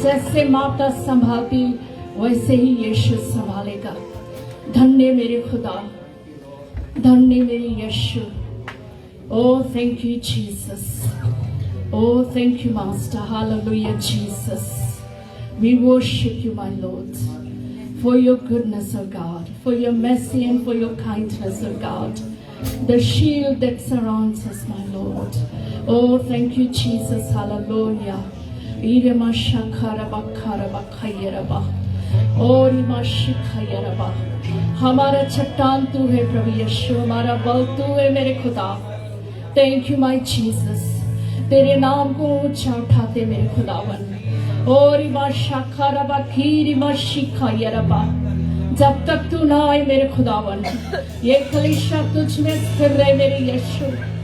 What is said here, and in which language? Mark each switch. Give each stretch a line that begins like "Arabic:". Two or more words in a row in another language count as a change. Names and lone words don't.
Hindi: जैसे माता संभालती वैसे ही यीशु संभालेगा। धन्य मेरे खुदा, धन्य मेरे यीशु।
English: Oh, thank you, Jesus. Oh, thank you, Master. Hallelujah, Jesus. We worship you, my Lord, for your goodness, O God, for your mercy and for your kindness, O God. The shield that surrounds us, my Lord. Oh, thank you, Jesus. Hallelujah. Irema shakaraba karaba khayaraba. Oh, rima shikhayaraba.
Hindi: हमारा चट्टान तू है प्रभु यीशु, हमारा बल तू है मेरे खुदा।
English: thank you my Jesus,
Hindi: तेरे नाम को ऊंचा उठाते मेरे खुदावन। ओ रिमा शाखा रबा खीरी मा शिखा यरबा, जब तक तू ना आए मेरे खुदावन, ये कलीसिया तुझ में स्थिर रहे मेरे यीशु।